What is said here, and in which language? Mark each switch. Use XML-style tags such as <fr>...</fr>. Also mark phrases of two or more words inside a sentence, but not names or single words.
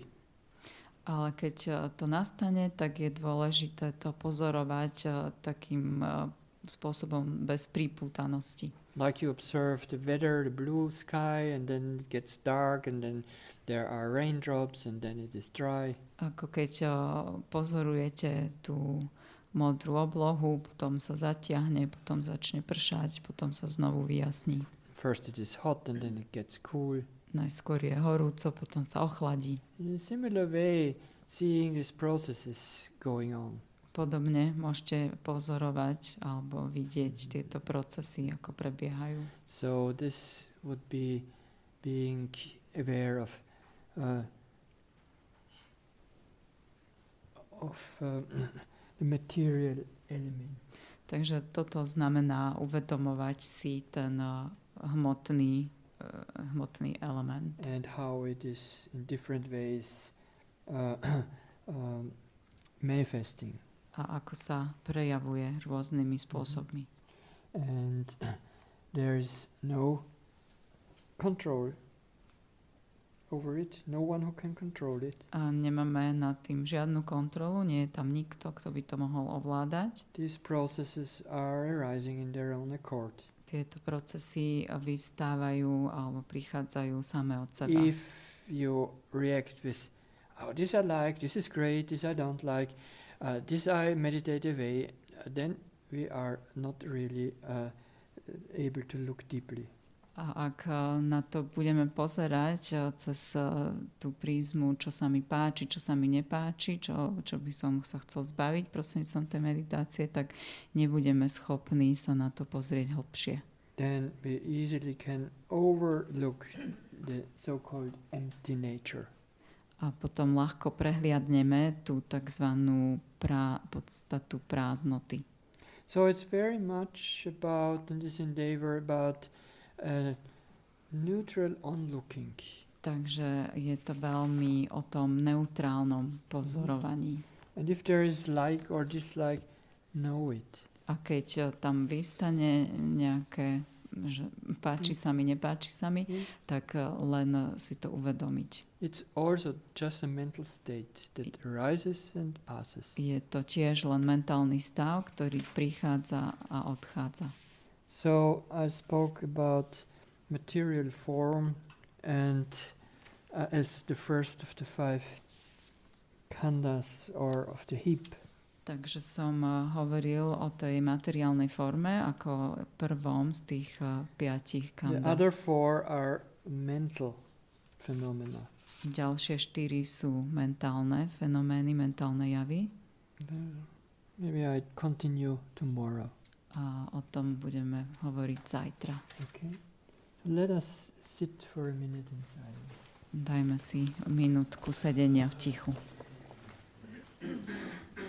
<sk>Ale keď to nastane, tak je dôležité to pozorovať takým spôsobom bez prípútanosti.</sk> <en>Like you observe the weather, the blue sky, and then it gets dark, and then there are raindrops, and then it is dry.</en> <sk>Ako keď pozorujete tú modrú oblohu, potom sa zatiahne, potom začne pršať, potom sa znovu vyjasní.</sk> <en>First it is hot, and then it gets cool.</en> <sk>Najskôr je horúco, potom sa ochladí.</sk> <en>In a similar way, seeing these processes going on.</en> <sk>Podobne môžete pozorovať alebo vidieť tieto procesy, ako prebiehajú.</sk> <en>So this would be being aware of the material element.</en> <sk>Takže toto znamená uvedomovať si ten hmotný element.</sk> <en>And how it is in different ways manifesting.</en> <sk>A ako sa prejavuje rôznymi spôsobmi.</sk> <en>And there is no control over it, no one who can control it.</en> <sk>A nemáme nad tým žiadnu kontrolu, nie je tam nikto, kto by to mohol ovládať.</sk> <en>These processes are arising in their own accord.</en> <sk>Tieto procesy vyvstávajú alebo prichádzajú samé od seba.</sk> <en>If you react with, oh, this I like, this is great, this I don't like, this I meditate away, then we are not really able to look deeply.</en> <sk>A ak na to budeme pozerať cez tú prízmu, čo sa mi páči, čo sa mi nepáči, čo by som sa chcel zbaviť prostredníctvom tej meditácie, tak nebudeme schopní sa na to pozrieť hlbšie.</sk> <en>Then we easily can overlook the so-called empty nature.</en> <sk>A potom ľahko prehliadneme tú takzvanú podstatu prázdnoty.</sk> <en>So it's very much about, in this endeavor, about neutral onlooking.</en> <sk>Takže je to veľmi o tom neutrálnom pozorovaní.</sk> <en>And if there is like or dislike, know it.</en> <sk>A keď tam vystane nejaké, že páči sa mi, nepáči sa mi, tak len si to uvedomiť.</sk> <en>It's also just a mental state that arises and passes.</en> <sk>Je to tiež len mentálny stav, ktorý prichádza a odchádza.</sk> <en>So I spoke about material form and as the first of the 5 khandhas or of the hip.</en> <sk>Takže som hovoril o tej materiálnej forme ako prvom z tých 5 khandhas.</sk> <en>The other 4 are mental phenomena.</en> <sk>Ďalšie 4 sú mentálne fenomény, mentálne javy.</sk> <en>Maybe I continue tomorrow.</en> <sk>A o tom budeme hovoriť zajtra.</sk> <en>Okay. Let us sit for a minute in silence.</en> <sk>Dajme si minútku sedenia v tichu.</sk>